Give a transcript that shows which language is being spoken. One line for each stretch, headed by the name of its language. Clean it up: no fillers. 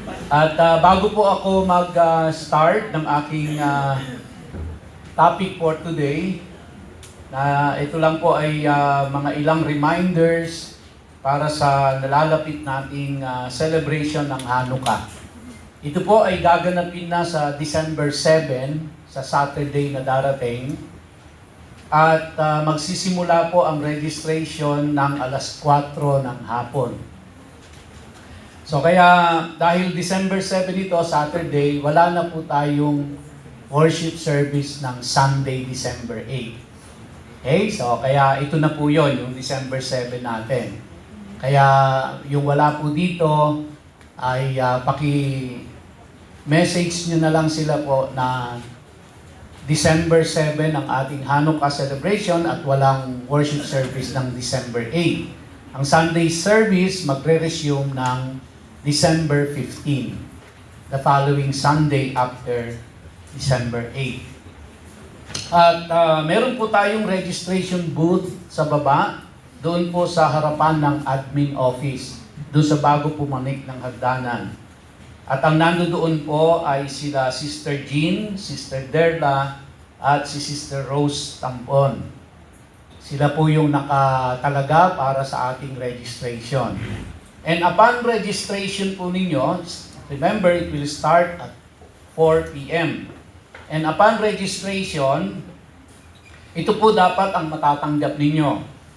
Filipino: At bago po ako mag-start ng aking topic for today, ito lang po ay mga ilang reminders para sa nalalapit nating celebration ng Hanukkah. Ito po ay gaganapin na sa December 7, sa Saturday na darating. At magsisimula po ang registration ng alas 4 ng hapon. So kaya dahil December 7 ito, Saturday, wala na po tayong worship service ng Sunday, December 8. Okay? So kaya ito na po yon yung December 7 natin. Kaya yung wala po dito ay paki-message nyo na lang sila po na December 7 ang ating Hanukkah celebration at walang worship service ng December 8. Ang Sunday service magre-resume ng December 15,
English: the following Sunday after December 8.
Filipino: At meron po tayong registration booth sa baba, doon po sa harapan ng admin office, doon sa bago pumanik ng hagdanan. At ang nandoon po ay sila Sister Jean, Sister Derla, at si Sister Rose Tampon. Sila po yung nakatalaga para sa ating registration.
English: And upon registration
Filipino: po ninyo,
English: remember it will start at 4 p.m. And upon registration,
Filipino: ito po dapat ang matatanggap ninyo.